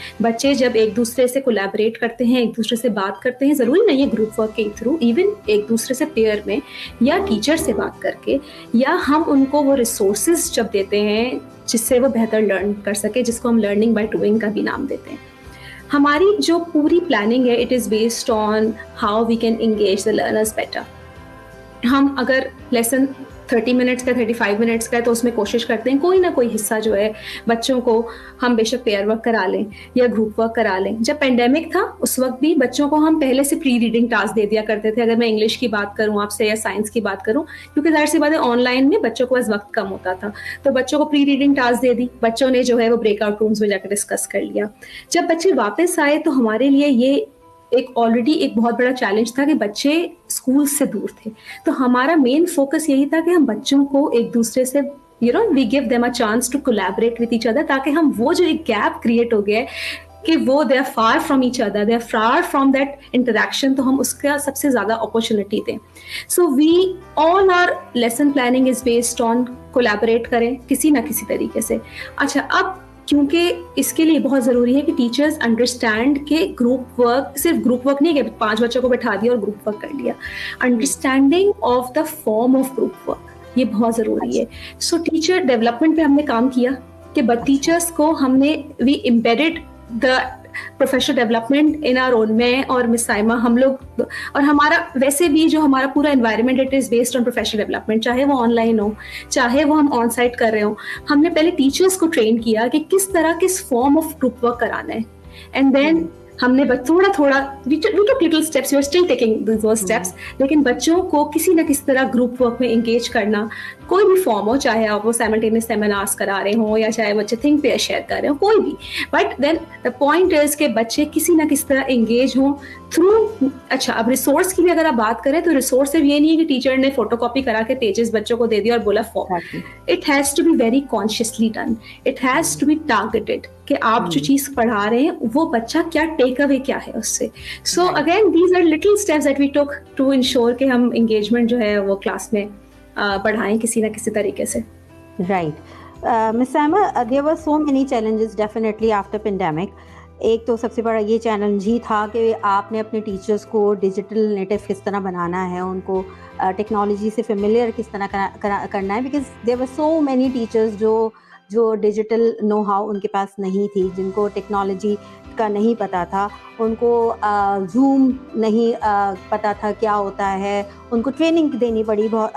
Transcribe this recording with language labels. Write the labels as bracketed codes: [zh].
[ur] بچے جب ایک دوسرے سے کولیبریٹ کرتے ہیں, ایک دوسرے سے بات کرتے ہیں, ضروری نہیں ہے گروپ ورک کے تھرو, ایون ایک دوسرے سے پیئر میں یا ٹیچر سے بات کر کے, یا ہم ان کو وہ ریسورسز جب دیتے ہیں جس سے وہ بہتر لرن کر سکے, جس کو ہم لرننگ بائی ڈوئنگ کا بھی نام دیتے ہیں. ہماری جو پوری پلاننگ ہے [en] It is based on how we can engage the learners better. [ur] ہم اگر لیسن 30 منٹس کا 35 منٹس کا ہے تو اس میں کوشش کرتے ہیں کوئی نہ کوئی حصہ جو ہے بچوں کو ہم بے شک پیئر ورک کرا لیں یا گروپ ورک کرا لیں. جب پینڈیمک تھا اس وقت بھی بچوں کو ہم پہلے سے پری ریڈنگ ٹاسک دے دیا کرتے تھے, اگر میں انگلش کی بات کروں آپ سے یا سائنس کی بات کروں, کیونکہ ظاہر سی بات ہے آن لائن میں بچوں کو وقت کم ہوتا تھا, تو بچوں کو پری ریڈنگ ٹاسک دے دی, بچوں نے جو ہے وہ بریک آؤٹ رومس میں جا کے ڈسکس کر لیا. جب بچے واپس آئے تو ہمارے لیے یہ ایک آلریڈی ایک بہت بڑا چیلنج تھا کہ بچے اسکول سے دور تھے, تو ہمارا مین فوکس یہی تھا کہ ہم بچوں کو ایک دوسرے سے [en] we give them a chance to collaborate with each other, [ur] تاکہ ہم وہ جو ایک گیپ کریٹ ہو گیا ہے کہ وہ [en] they are far from each other, they are far from that interaction, [ur] تو ہم اس کا سب سے زیادہ اپرچونٹی دیں. [en] So we all our lesson planning is based on collaborate [ur] کریں کسی نہ کسی طریقے سے. اچھا اب کیونکہ اس کے لیے بہت ضروری ہے کہ ٹیچرز انڈرسٹینڈ کہ گروپ ورک صرف گروپ ورک نہیں ہے کہ 5 بچوں کو بٹھا دیا اور گروپ ورک کر لیا. [en] understanding of the form of group work [ur] یہ بہت ضروری ہے. سو ٹیچر ڈیولپمنٹ پہ ہم نے کام کیا کہ ٹیچرس کو ہم نے [en] We embedded the professional development in our own. [ur] میں اور مس سائمہ ہم لوگ اور ہمارا ویسے بھی جو ہمارا پورا environment [en] it is based on professional development, [ur] چاہے وہ آن لائن ہو چاہے وہ ہم آن سائٹ کر رہے ہوں. ہم نے پہلے ٹیچرس کو ٹرین کیا کہ کس طرح کس فارم آف گروپ ورک کرانا ہے, اینڈ دین ہم نے تھوڑا تھوڑا [en] we took little steps, we are still taking those steps, [ur] لیکن بچوں کو کسی نہ کسی طرح گروپ ورک میں انگیج کرنا, کوئی بھی فارم ہو, چاہے آپ وہ سائملٹینیس سیمینارس کرا رہے ہوں یا چاہے بچے تھنک پہ شیئر کر رہے ہوں, کوئی بھی. [en] but then the point is [ur] کہ بچے کسی نہ کسی طرح انگیج ہوں تھرو. اچھا اب ریسورس کی بھی اگر آپ بات کریں تو ریسورس صرف یہ نہیں ہے کہ ٹیچر نے فوٹو کاپی کرا کے پیجز بچوں کو دے دیا اور بولا form. [en] it has to be very consciously done, it has to be targeted [ur] کہ آپ جو چیز پڑھا رہے ہیں وہ بچہ کیا ٹیک اوے کیا ہے اس سے. [en] so again these are little steps that we took to ensure [ur] کہ ہم انگیجمنٹ جو ہے وہ کلاس میں بڑھائیں کسی نہ کسی طریقے سے. [en] Right miss Saima, there were so many challenges definitely after pandemic. [ur] ایک تو سب سے بڑا یہ چیلنج ہی تھا کہ آپ نے اپنے ٹیچرس کو ڈیجیٹل نیٹو کس طرح بنانا ہے, ان کو ٹیکنالوجی سے فیملیئر کس طرح کرنا ہے, because [en] there were so many teachers [ur] جو ڈیجیٹل نو ہاؤ ان کے پاس نہیں تھی, جن کو ٹیکنالوجی کا نہیں پتہ تھا, ان کو زوم نہیں پتہ تھا کیا ہوتا ہے, ان کو ٹریننگ دینی پڑی.